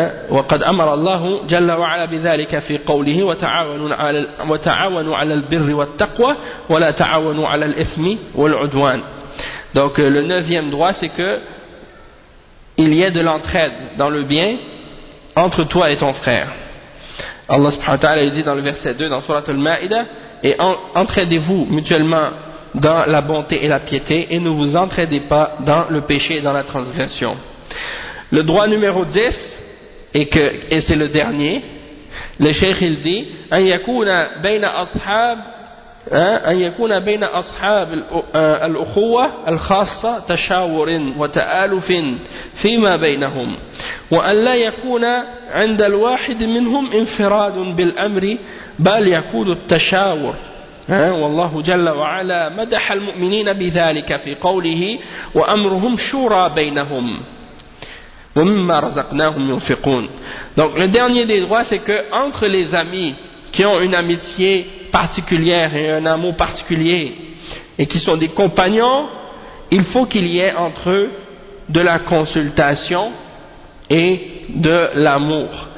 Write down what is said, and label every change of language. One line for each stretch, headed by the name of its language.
Arabic: وقد أمر الله جل وعلا بذلك في قوله وتعاونوا على البر والتقوى ولا تعاونوا على الإثم والعدوان.
French: Donc le neuvième droit, c'est que il y ait de l'entraide dans le bien entre toi et ton frère. Allah subhanahu wa ta'ala dit dans le verset 2 dans sourate Al-Ma'idah, et entraidez-vous mutuellement dans la bonté et la piété, et ne vous entraidez pas dans le péché et dans la transgression. Le droit numéro 10, et c'est le dernier. Le cheikh, il dit,
Arabic: an yakuna bayna ashab, an yakuna bayna ashab al-ukhuwa al-khassa tashawurin wa ta'alufin fima baynahum, wa an la yakuna 'inda al-wahid minhum infiradun bil amri bal yakunu at-tashawur. والله جل وعلا مدح المؤمنين بذلك في قوله وامرهم شورى بينهم.
French: Donc le dernier des droits, c'est que entre les amis qui ont une amitié particulière et un amour particulier et qui sont des compagnons, il faut qu'il y ait entre eux de la consultation et de l'amour.